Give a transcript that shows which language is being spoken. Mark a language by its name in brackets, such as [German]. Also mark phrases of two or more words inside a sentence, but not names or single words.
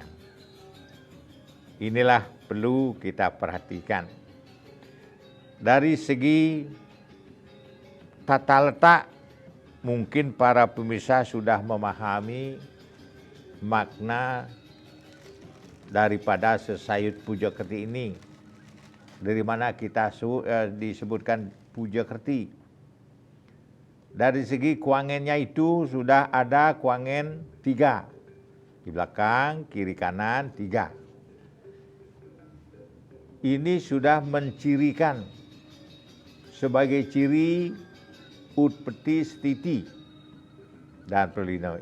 [Indonesian] Inilah perlu kita perhatikan. Dari segi tata letak, mungkin para pemirsa sudah memahami makna daripada sesayut puja kerti ini. Dari mana kita disebutkan puja kerti. Dari segi kuangennya itu sudah ada kuangen 3. Di belakang, kiri kanan 3. Ini sudah mencirikan sebagai ciri utpeti stiti dan pelino.